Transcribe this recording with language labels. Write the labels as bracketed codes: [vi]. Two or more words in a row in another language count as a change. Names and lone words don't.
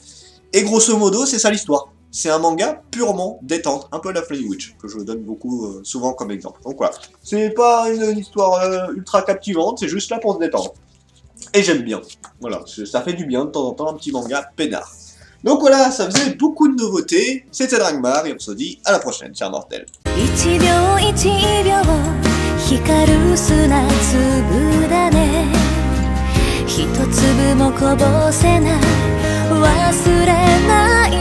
[fr] Et grosso modo, c'est ça l'histoire. C'est un manga purement détente, un peu la Flame Witch, que je donne beaucoup souvent comme exemple. Donc voilà, c'est pas une histoire ultra captivante, c'est juste là pour se détendre. Et j'aime bien. Voilà, ça fait du bien de temps en temps, un petit manga peinard. Donc voilà, ça faisait beaucoup de nouveautés. C'était Dragmar, et on se dit à la prochaine, chers mortels. [ja] 光る砂粒だね一粒もこぼせない忘れない